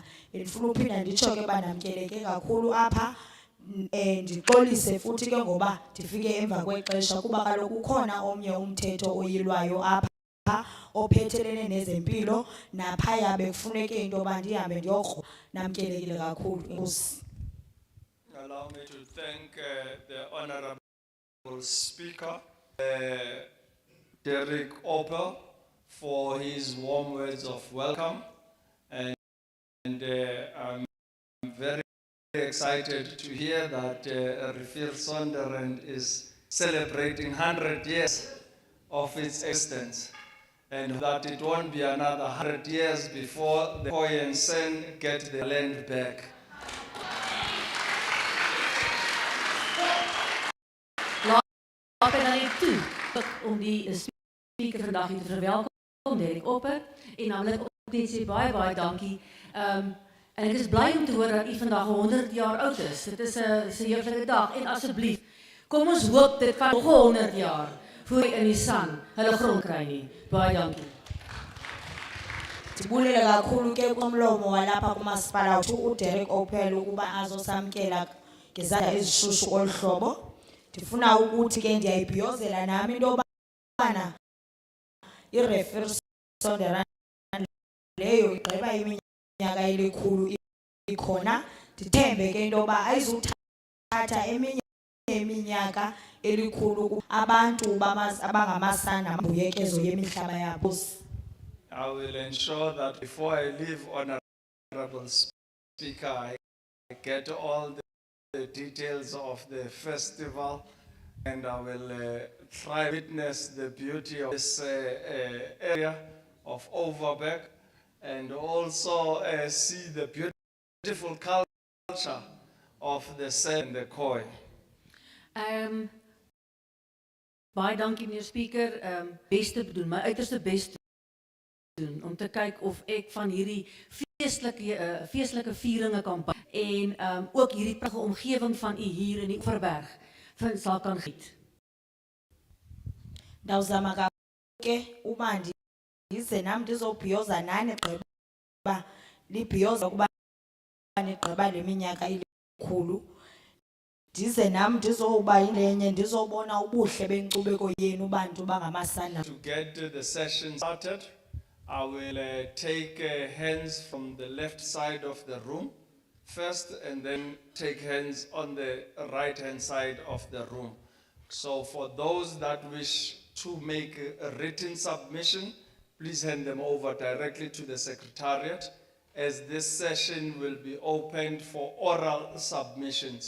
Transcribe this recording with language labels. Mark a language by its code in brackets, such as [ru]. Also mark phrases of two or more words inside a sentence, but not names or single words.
[xh] Bendifuna uphinda nditsho ke banamkeleke kakhulu apha, ndixolise futhi ke ngoba ndifike emva kwexesha kuba kaloku ukhona omnye umthetho oyilwayo apha ophethelene nezempilo, naphaya bekufuneke into yoba ndihambe ndiyokro. Namkelekile kakhulu. [en] Allow me to thank the Honorable Speaker, Derek Opel, for his warm words of welcome, and I'm very excited to hear that Riviersonderend is celebrating 100 years of its existence, and that it won't be another 100 years before the Khoi and Sen get their land back. [af] Laat ek dan net toe om die speaker vandag hier te verwelkom, Derek Opper, en dan wil ek ook net sê baie dankie. En ek is bly om te hoor dat u vandag 100 jaar oud is. Dit is 'n heerlike dag en asseblief, kom ons hoop dit van nog 100 jaar voor in die san hulle grond kry nie. Baie dankie. [xh] Ndibulele kakhulu ke kumlomo walapha kumasipala uDerek Opel ukuba azosamkela ngezandla ezishushu olu hlobo. Ndifuna ukuthi ke ndiyayibhiyozela nami into yobana iRiviersonderend leyo igqiba iminyaka elikhulu ikhona. Ndithembe ke into yoba ayizuthatha eminye iminyaka elikhulu abantu abangamasana nambuyekezo yemihlaba yabo. [en] I will ensure that before I leave, Honorable Speaker, I get all the details of the festival, and I will try to witness the beauty of this area of Overberg, and also see the beautiful culture of the Sen and the Khoi. [af] Baie dankie meneer speaker, beste doen, my uiterste best doen om te kyk of ek van hierdie feestelike vieringe kan bou en ook hierdie pragtige omgewing van u hier in die Oeverberg sal kan geniet. [xh] Ndawuzama ke uba ndize nam ndizobhiyoza nani gqiba libhiyoza kuba nigqiba le minyaka ilikhulu. Ndize nam ndizoba yinenye ndizobona ubuhle benkcubeko yenu bantu bangamasana. [en] To get the session started, I will take hands from the left side of the room first and then take hands on the right-hand side of the room. So for those that wish to make a written submission, please hand them over directly to the Secretariat, as this session will be opened for oral submissions.